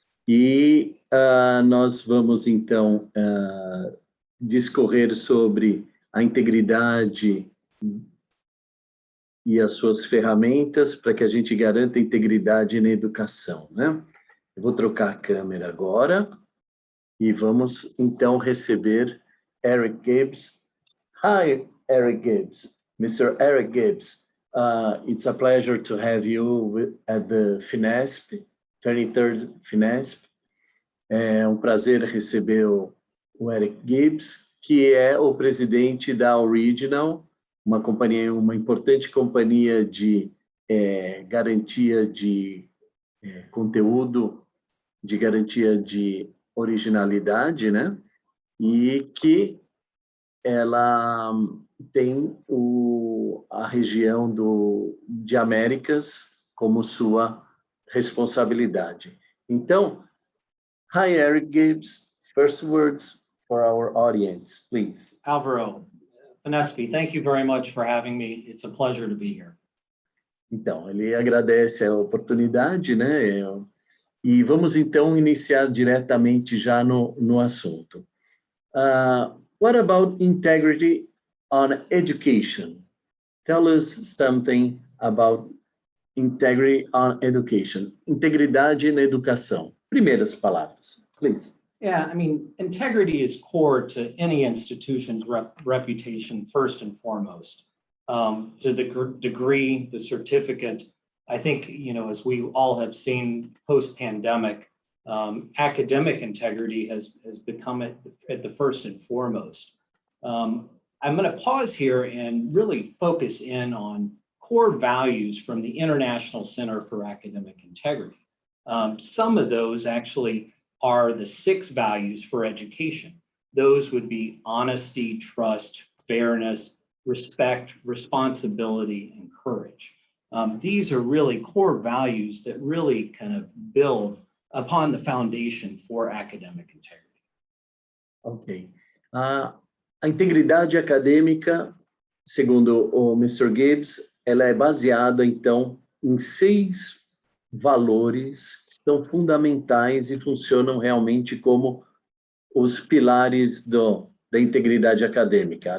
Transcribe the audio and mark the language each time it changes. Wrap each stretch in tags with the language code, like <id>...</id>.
<pt>E nós vamos, então, discorrer sobre a integridade e as suas ferramentas para que a gente garanta a integridade na educação, né? Eu vou trocar a câmera agora e vamos, então, receber Eric Gibbs.</pt> <en>Hi, Eric Gibbs. Mr. Eric Gibbs, it's a pleasure to have you at the FINESP, 23rd FINESP.</en> <pt>É um prazer receber o Eric Gibbs, que é o presidente da Original, uma importante companhia de garantia de conteúdo, de garantia de originalidade, né? E que ela tem a região de Américas como sua responsabilidade. Então, hi, Eric Gibbs.</pt> <en>First words for our audience, please. Alvaro, FINESP, thank you very much for having me. It's a pleasure to be here.</en> <pt>Então, ele agradece a oportunidade, né? E vamos, então, iniciar diretamente já no assunto.</pt> <en>What about integrity on education? Tell us something about integrity on education.</en> <pt>Integridade na educação. Primeiras palavras, please.</pt> <en>Yeah, I mean, integrity is core to any institution's reputation, first and foremost. To the degree, the certificate, I think, as we all have seen post-pandemic, academic integrity has become at the first and foremost. I'm going to pause here and really focus in on core values from the International Center for Academic Integrity. Some of those actually are the 6 values for education. Those would be honesty, trust, fairness, respect, responsibility, and courage. These are really core values that really kind of build upon the foundation for academic integrity. Ok.</en> <pt>A integridade acadêmica, segundo o Mr. Gibbs, ela é baseada, então, em 6 valores que são fundamentais e funcionam realmente como os pilares da integridade acadêmica.</pt>